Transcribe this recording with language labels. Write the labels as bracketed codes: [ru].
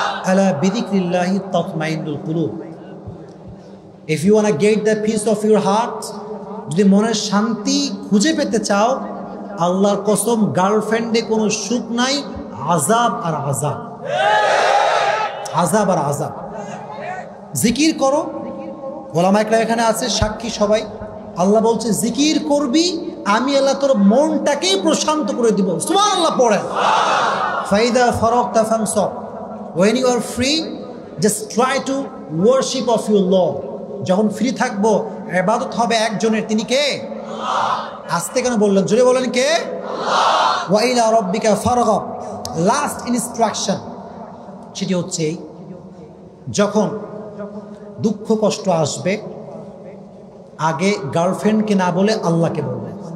[ar] আলা বিযিকরিল্লাহি তাতমাইন্নুল কুলুব। [en] If you want to get the peace of your heart, [bn] যদি মনের শান্তি খুঁজে পেতে চাও, আল্লাহর কসম গার্লফ্রেন্ডে কোনো সুখ নাই, আযাব আর আযাব, আযাব আর আযাব। জিকির করো, ওলামায়ে কেরাম এখানে আছে সাক্ষী সবাই। আল্লাহ বলছে জিকির করবি, আমি আল্লাহ তোর মনটাকেই প্রশান্ত করে দিব। সুবহানাল্লাহ পড়েন। [ar] ফাইদা ফারাগতা ফানসাব, [en] when you are free just try to worship of your Lord. [bn] যখন ফ্রি থাকবো ইবাদত হবে একজনের, তিনি কে? আস্তে কেন বললেন, জোরে বলেন কে? আল্লাহ। [ar] ওয়া ইলা রাব্বিকা ফারগাব। [bn] লাস্ট ইনস্ট্রাকশন সেটি হচ্ছে যখন দুঃখ কষ্ট আসবে আগে গার্লফ্রেন্ডকে না বলে আল্লাহকে বলবে।